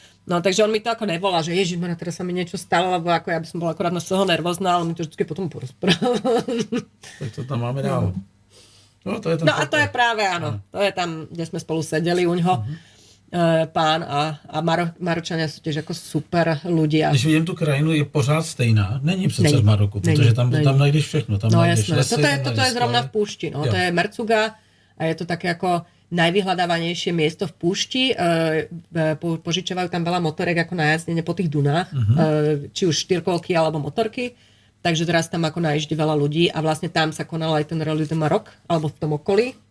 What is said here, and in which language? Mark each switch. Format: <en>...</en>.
<sk>No, takže on mi to ako nevolá, že ježišmarja, teraz sa mi niečo stalo, lebo ako ja by som bola akorát na toho nervózna, ale mi to vždycky potom porozprával.</sk> <cs>Tak to tam máme dál. No, to je</cs> <sk>a to je práve, áno. To je tam, kde sme spolu sedeli uňho. Pán a Maročania sú tiež ako super ľudia.</sk> <cs>Když vidím tu krajinu, je pořád stejná. Není přece v Maroku, protože tam najdeš všechno. Tam najdeš lesy,</cs> <sk>toto je zrovna v púšti. No. To je Mercuga a je to také ako najvyhľadávanejšie miesto v púšti. Požičovajú tam veľa motorek ako na jazdenie po tých dunách. Či už štyrkolky alebo motorky. Takže teraz tam ako najíždi veľa ľudí a vlastne tam sa konal aj ten Rallye de Maroc, alebo v tom okolí.</sk>